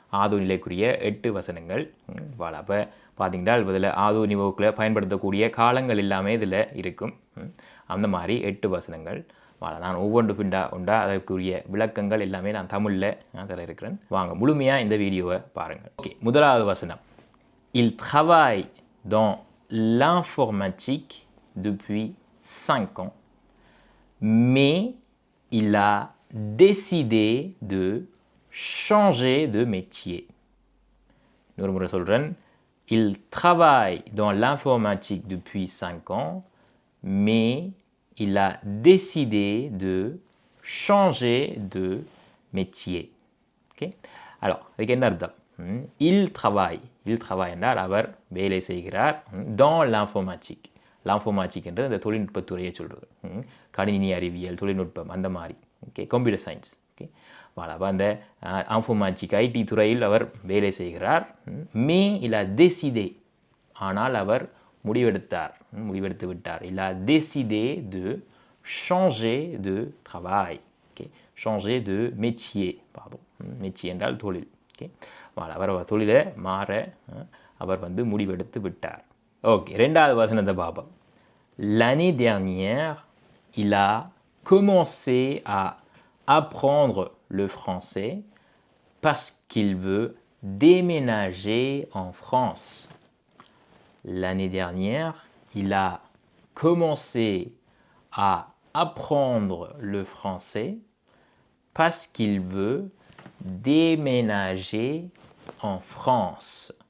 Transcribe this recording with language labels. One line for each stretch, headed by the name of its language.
Tamil: ஆது நிலைக்குரிய 8 வசனங்கள். அப்போ பார்த்தீங்கன்னா இதில் ஆது நிவோக்கில் பயன்படுத்தக்கூடிய காலங்கள் எல்லாமே இதில் இருக்கும். அந்த மாதிரி 8 வசனங்கள். நான் ஒவ்வொன்று உண்டா அதற்குரிய விளக்கங்கள் எல்லாமே நான் தமிழில் அதில் இருக்கிறேன். வாங்க முழுமையாக இந்த வீடியோவை பாருங்கள். ஓகே, முதலாவது வசனம்.
French: Il travaille dans l'informatique depuis 5 ans, mais il a décidé de changer de métier.
Tamil: இன்னொரு முறை சொல்கிறேன்.
French: Il travaille dans l'informatique depuis 5 ans, mais il a décidé de changer de métier.
English: Okay?
French: Alors,
Tamil: அதுக்கு என்ன அர்த்தம்?
French: Il travaille
Tamil: என்றால் அவர் வேலை செய்கிறார்.
French: dans l'informatique. l'informatique
Tamil: என்றது அந்த தொழில்நுட்பத்துறையை சொல்கிறது. கணினி அறிவியல், தொழில்நுட்பம் அந்த மாதிரி. Okay, computer science. ஓகே, அப்போ அந்த இன்ஃபர்மேட்டிக் ஐடி துறையில் அவர் வேலை செய்கிறார். மே
French: il a décidé,
Tamil: ஆனால் அவர் முடிவெடுத்து விட்டார்.
French: il a décidé de changer de travail. ஓகே, changer de métier.
Tamil: பாபம், métier என்றால் தொழில். ஓகே, அவர் தொழிலை மாற அவர் முடிவெடுத்து விட்டார். ஓகே, ரெண்டாவது வசனத்தை பாபம்.
French: L'année dernière, il a commencé à apprendre le français parce qu'il veut déménager en France. L'année dernière, il a commencé à apprendre le français parce qu'il veut déménager en France.